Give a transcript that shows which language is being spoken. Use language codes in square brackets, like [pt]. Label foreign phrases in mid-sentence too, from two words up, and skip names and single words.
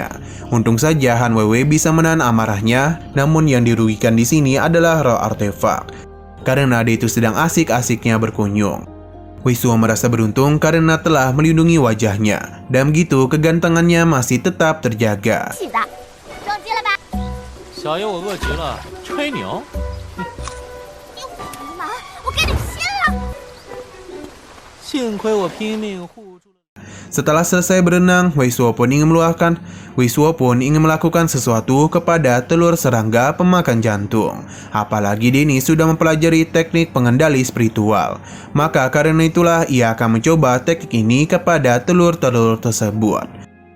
[id] Untung saja Han Weiwei bisa menahan amarahnya, namun yang dirugikan di sini adalah roh artefak. Karena dia itu sedang asik-asiknya berkunjung. Wei Suo merasa beruntung karena telah melindungi wajahnya, dan begitu kegantengannya masih tetap terjaga. [zh] 气的，着急了吧？小爷我饿极了，吹牛。流氓，我给你掀了！幸亏我拼命护住了。 [id] Setelah selesai berenang, Wei Suo pun ingin melakukan sesuatu kepada telur serangga pemakan jantung. Apalagi dia ini sudah mempelajari teknik pengendali spiritual. Maka karena itulah ia akan mencoba teknik ini kepada telur-telur tersebut.